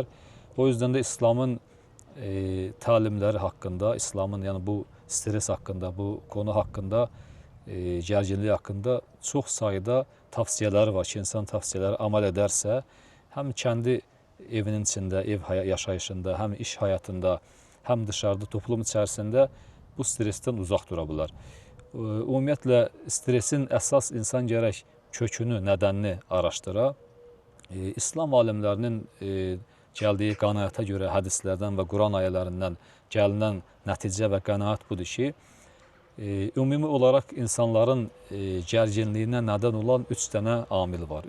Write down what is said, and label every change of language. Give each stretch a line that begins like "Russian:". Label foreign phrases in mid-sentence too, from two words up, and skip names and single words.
Turkish: O yüzden de İslam'ın talimleri hakkında, İslam'ın yani bu stres hakkında, bu konu hakkında, gerginliği hakkında çok sayıda tavsiyeler var ki insan tavsiyeleri amal ederse hem kendi evinin içinde, ev yaşayışında, hem iş hayatında, hem dışarıda toplum içerisinde bu stresten uzak durabilir.
Azerbaijani: Ümumiyyətlə stresin əsas insan gərək kökünü, nədənini araşdıra. İslam alimlərinin gəldiyi qənaətə görə hədislərdən və Quran ayələrindən gəlinən nəticə və qənaət budur ki, ümumi olaraq insanların gərginliyinə nədən olan 3 dənə amil var.